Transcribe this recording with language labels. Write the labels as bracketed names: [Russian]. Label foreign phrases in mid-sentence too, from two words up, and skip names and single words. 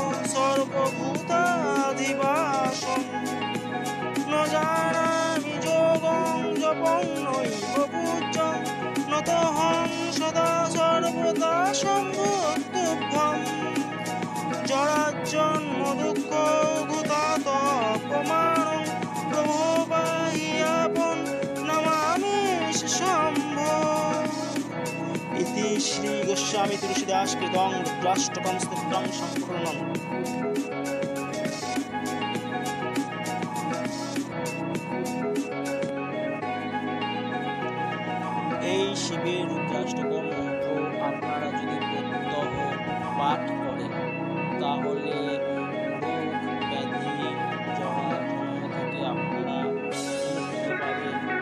[Sanskrit] सर्वभूताधिवासं न जानामि योगं जपं नैव पूज्यं नतोऽहं सदा सर्वदा सम्भक्तुभ्यं जराजन्मदुःखभूतातपमानं प्रभो बाह्यापं नमामि शम्भो। इति श्री गोस्वामी तुलसीदास कृतं रुद्राष्टकं स्तोत्रं सम्पूर्णम्। [Bangla] এই শিবের রুদ্রাষ্টকম মন্ত্র আপনারা যদি প্রত্যহ পাঠ করেন তাহলে রোগ ব্যাধি জরাজন্ম থেকে আপনারা মুক্ত পাবেন,